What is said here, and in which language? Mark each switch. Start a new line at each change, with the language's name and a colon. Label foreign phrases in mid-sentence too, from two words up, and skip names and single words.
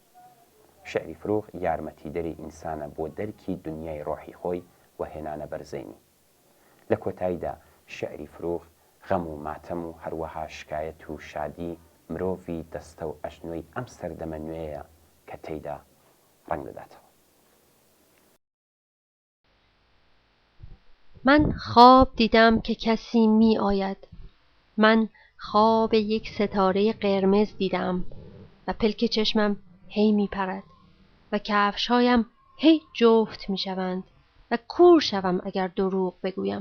Central Kurdish: شێعری فروغ یارمەتیدەری ئینسانە بۆ دەرکی دنیای ڕۆحی خۆی و هێنانە بەرزەینی. لە کۆتاییدا شێعری فروغ غەم و ماتەم و هەروەها شکایەت و شادی مرۆڤی دەستە و ئەژنۆی ئەم سەردەمە نوێیە کە تێیدا ڕەنگ دەداتەوە.
Persian: من خواب دیدم که کسی می آید. من خواب یک ستاره قرمز دیدم و پلک چشمم هی می پرد و کفشهایم هی جفت می شوند و کور شوم اگر دروغ بگویم.